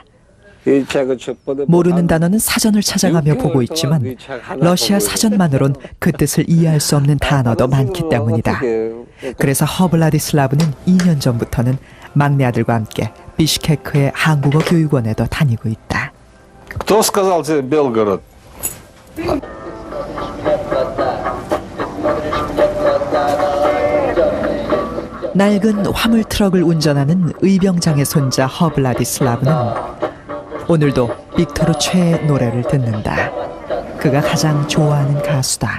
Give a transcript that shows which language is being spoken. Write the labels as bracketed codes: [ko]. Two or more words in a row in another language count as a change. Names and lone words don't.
[ko] 이 책을 첫 번에 모르는 단어는 사전을 찾아가며 보고 있지만 러시아 사전만으론 그 뜻을 이해할 수 없는 단어도 많기 때문이다. 그래서 허블라디슬라브는 2년 전부터는 막내 아들과 함께 비슈케크의 한국어 교육원에도 다니고 있다. [ru] Кто сказал тебе Белгород? [ko] 낡은 화물 트럭을 운전하는 의병장의 손자 허블라디슬라브는 오늘도 빅토르 최의 노래를 듣는다. 그가 가장 좋아하는 가수다.